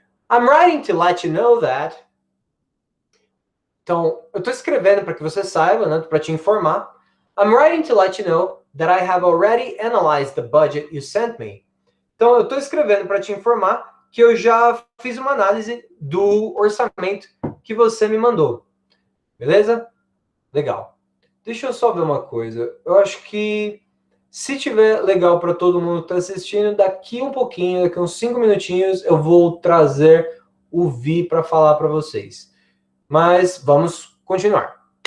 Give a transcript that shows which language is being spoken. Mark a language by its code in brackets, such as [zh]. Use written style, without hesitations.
[en] I'm writing to let you know that. [pt] Então, eu estou escrevendo para que você saiba, né? Para te informar. [en] I'm writing to let you know that I have already analyzed the budget you sent me. [pt] Então, eu estou escrevendo para te informar que eu já fiz uma análise do orçamento que você me mandou. Beleza? Legal. Deixa eu só ver uma coisa. Eu acho que se tiver legal para todo mundo que está assistindo, daqui um pouquinho, daqui uns 5 minutinhos, eu vou trazer o Vi para falar para vocês. Mas vamos continuar.